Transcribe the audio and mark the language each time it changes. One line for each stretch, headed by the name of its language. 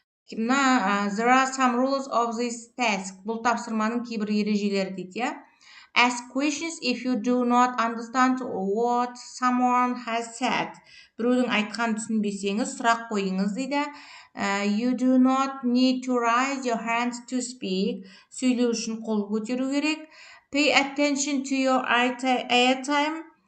English: There are some rules of this task.
Kazakh: Бұл тапсырманың кейбір ережелері дейді, иә.
English: Ask questions if you do not understand what someone has said.
Kazakh: Біреудің айтқан түсінбесеңіз, сұрақ қойыңыз дейді.
English: You do not need to raise your hands to speak.
Kazakh: Сөйлеу үшін қол көтеру керек.
English: Pay attention to your airtime.